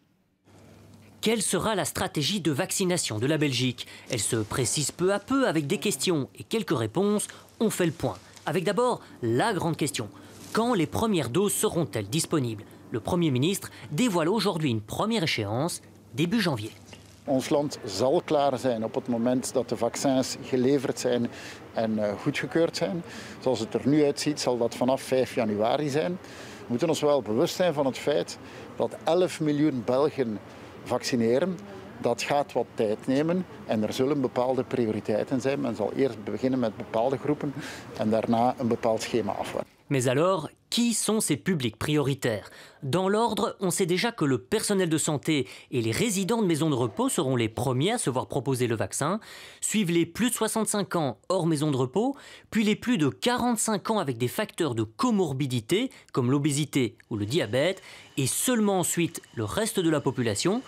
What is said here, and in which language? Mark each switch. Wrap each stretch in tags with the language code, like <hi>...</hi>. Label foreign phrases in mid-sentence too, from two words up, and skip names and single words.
<fr>Quelle sera la stratégie de vaccination de la Belgique? Elle se précise peu à peu avec des questions et quelques réponses. On fait le point. Avec d'abord la grande question. Quand les premières doses seront-elles disponibles? Le Premier ministre dévoile aujourd'hui une première échéance, début janvier.</fr> <nl>Ons land zal klaar zijn op het moment dat de vaccins geleverd zijn en goedgekeurd zijn. Zoals het er nu uitziet zal dat vanaf 5 januari zijn. We moeten ons wel bewust zijn van het feit dat 11 miljoen Belgen vaccineren. Dat gaat wat tijd nemen en er zullen bepaalde prioriteiten zijn. Men zal eerst beginnen met bepaalde groepen en daarna een bepaald schema afwerken.</nl> <fr>Mais alors, qui sont ces publics prioritaires? Dans l'ordre, on sait déjà que le personnel de santé et les résidents de maisons de repos seront les premiers à se voir proposer le vaccin. Suivent les plus de 65 ans hors maison de repos, puis les plus de 45 ans avec des facteurs de comorbidité comme l'obésité ou le diabète, et seulement ensuite le reste de la population.</fr>